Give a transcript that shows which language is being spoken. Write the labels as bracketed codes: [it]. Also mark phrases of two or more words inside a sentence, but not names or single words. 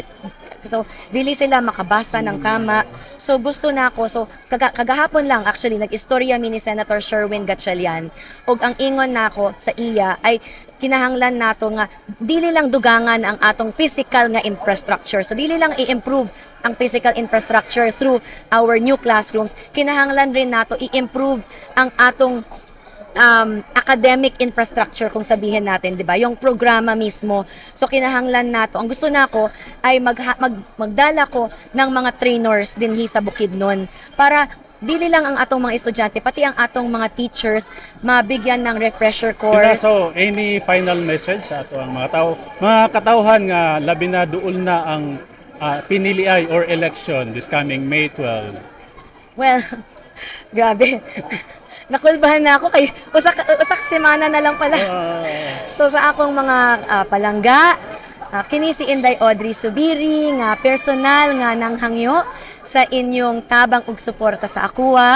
[ceb] So, dili sila makabasa ng tama. So, gusto na ako. So, kagahapon lang, actually, nag-istorya mi ni Senator Sherwin Gatchalian. Og ang ingon na ako sa iya ay kinahanglan nato nga dili lang dugangan ang atong physical nga infrastructure. [en] So, [ceb] dili lang i-improve ang [en] physical infrastructure through our new classrooms. [ceb] Kinahanglan rin nato i-improve ang atong [en] academic infrastructure [tl] kung sabihin natin, [ceb] 'di ba? [tl] Yung programa mismo. [ceb] So kinahanglan nato. Ang gusto nako ay magdala ko ng mga trainers dinhi sa Bukidnon para dili lang ang atong mga estudyante pati ang atong mga teachers [tl] mabigyan ng [en] refresher course. [ceb] So, any [en] final message [ceb] sa ato ang mga katawhan nga labi na duol na ang piniliay or election [en] this coming May 12? [ceb] Well, grabe. Nakulbahan na ako kay usak semana na lang pala. So sa akong mga palangga, kini si Inday Audrey Subiri nga personal nga nanghangyo sa inyong tabang ug suporta sa akuha.